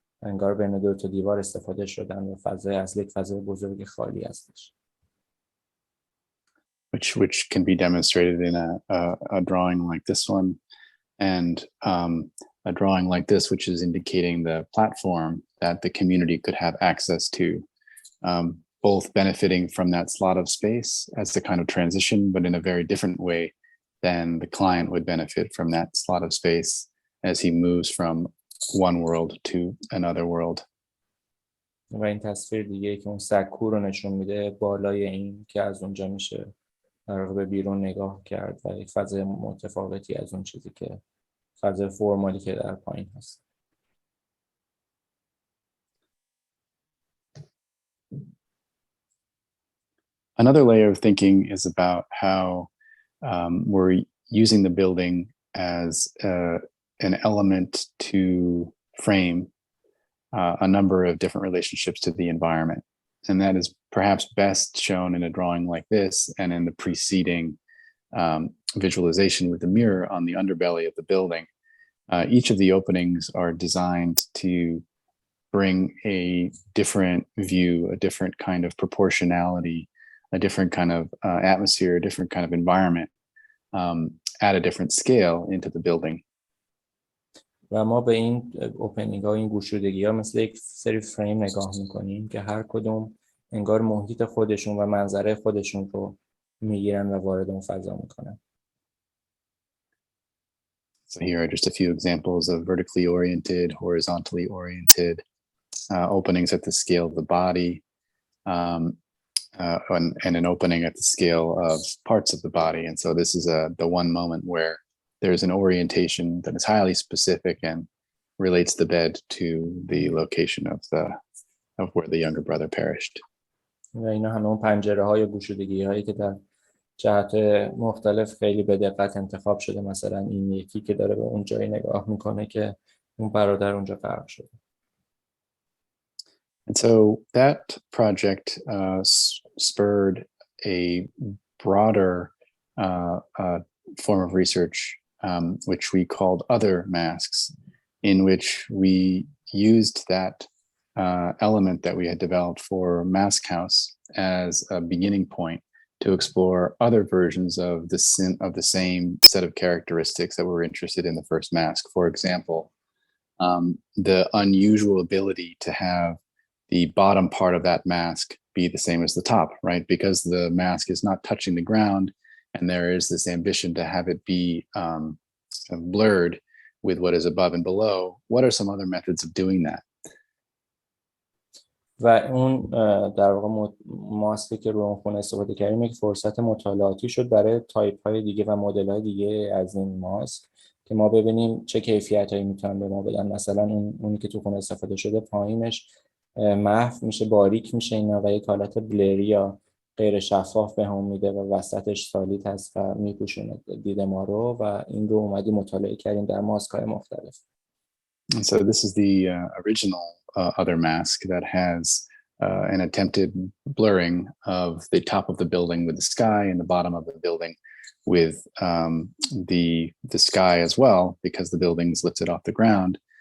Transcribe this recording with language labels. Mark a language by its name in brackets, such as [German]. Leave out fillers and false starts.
[Persian] انگار بین دو تا دیوار استفاده شدن و فضای اصلی فضای بزرگ خالی هستش. [English] Which can be demonstrated in a drawing like this one, and a drawing like this, which is indicating the platform that the community could have access to, both benefiting from that slot of space as a kind of transition, but in a very different way than the client would benefit from that slot of space as he moves from one world to another world. [Persian] و این تصویر دیگه که اون سکو رو نشون میده بالای این که از اونجا میشه در به بیرون نگاه کرد و یک فضای متفاوتی از اون چیزی که فضای فرمالی که در پایین هست. [English] Another layer of thinking is about how we're using the building as an element to frame a number of different relationships to the environment. And that is perhaps best shown in a drawing like this and in the preceding visualization with the mirror on the underbelly of the building. Each of the openings are designed to bring a different view, a different kind of proportionality, a different kind of atmosphere, a different kind of environment at a different scale into the building. [Persian] و ما به این اوپنینگ ها، این گشودگی ها مثل یک سری فریم نگاه میکنیم که هر کدوم انگار محیط خودشون و منظره خودشون رو میگیرن و وارد اون فضا میکنن. [English] So here are just a few examples of vertically oriented, horizontally oriented openings at the scale of the body, and an opening at the scale of parts of the body. And so this is the one moment where there's an orientation that is highly specific and relates the bed to the location of where the younger brother perished. [Persian] و اینا همون پنجره های گشودگی هایی که در جهت مختلف خیلی به دقت انتخاب شده. مثلا این یکی که داره به اون جایی نگاه میکنه که اون برادر اونجا غرق شده. [English] And so that project spurred a broader form of research, which we called other masks, in which we used that element that we had developed for Mask House as a beginning point to explore other versions of the same set of characteristics that were interested in the first mask. For example, the unusual ability to have the bottom part of that mask be the same as the top, right? Because the mask is not touching the ground, and there is this ambition to have it be blurred with what is above and below. What are some other methods of doing that? [Persian] و اون در واقع ماسکی که رو اون خونه استفاده کردیم یک فرصت مطالعاتی شد برای تایپ های دیگه و مدل های دیگه از این ماسک که ما ببینیم چه کیفیت هایی میتونن به ما بدن. مثلا اونی که تو خونه استفاده شده پایینش محو میشه، باریک میشه اینا و یک حالت بلری یا غیر شفاف به هم میده و وسطش سالیت هست و میپوشونه دید ما رو و این رو اومدیم مطالعه کردیم در ماسک های مختلف. [English] And so this is the original other mask that has an attempted blurring of the top of the building with the sky and the bottom of the building with the sky as well, because the building is lifted off the ground.